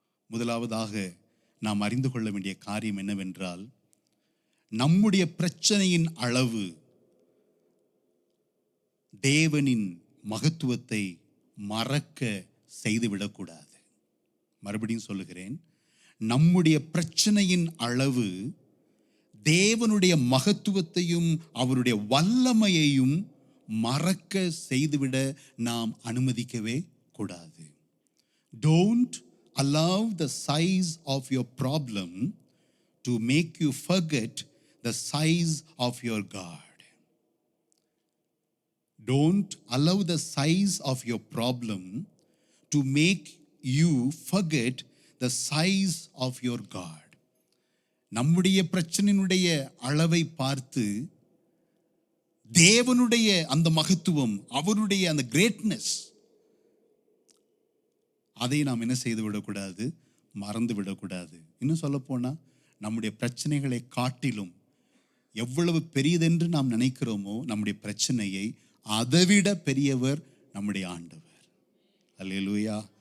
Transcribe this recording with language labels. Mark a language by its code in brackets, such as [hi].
[ta] முதலாவதாக நாம் அறிந்து கொள்ள வேண்டிய காரியம் என்னவென்றால், நம்முடைய பிரச்சனையின் அளவு தேவனின் மகத்துவத்தை மறக்க செய்துவிடக்கூடாது. மறுபடியும் சொல்லுகிறேன், நம்முடைய பிரச்சனையின் அளவு தேவனுடைய மகத்துவத்தையும் அவருடைய வல்லமையையும் மறக்க செய்துவிட நாம் அனுமதிக்கவே கூடாது. [en] Don't allow the size of your problem to make you forget the size of your God. Don't allow the size of your problem to make you forget the size of your God. [ta] நம்முடைய பிரச்சனையினுடைய அளவை பார்த்து தேவனுடைய அந்த மகத்துவம், அவருடைய அந்த greatness, அதை நாம் என்ன செய்து விடக்கூடாது, மறந்து விடக்கூடாது. இன்னும் சொல்ல போனால், நம்முடைய பிரச்சனைகளை காட்டிலும் எவ்வளவு பெரியதென்று நாம் நினைக்கிறோமோ நம்முடைய பிரச்சனையை அதைவிட பெரியவர் நம்முடைய ஆண்டவர். அல்லேலூயா.